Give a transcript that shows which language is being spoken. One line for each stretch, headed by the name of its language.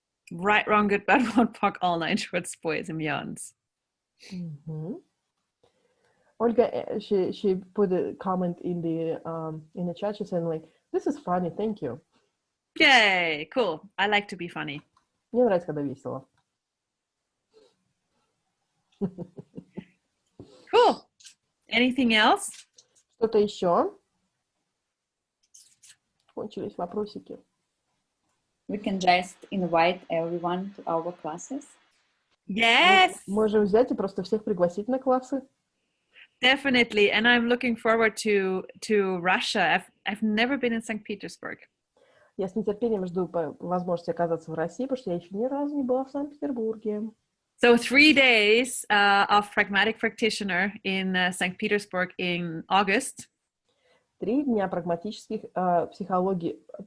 English: Right, wrong, good, bad, one fuck, all nine shorts, boys and beyonds. Mm-hmm. Olga, she put a comment in the chat. She said, like, this is funny, thank you. Yay, cool. I like to be funny.
Russian: Мне нравится, когда весело.
English: Cool. Anything else?
Russian: Что-то еще? Кончились вопросики.
English: We can just invite everyone to our classes. Yes.
Russian: Можем взять и просто всех пригласить на классы.
English: Definitely, and I'm looking forward to Russia. I've never been in St. Petersburg.
Russian: Я с нетерпением жду возможности оказаться в России, потому что я еще ни разу не была в Санкт-Петербурге.
English: So 3 days of pragmatic practitioner in St. Petersburg in August.
Russian: 3 дня прагматических психологии.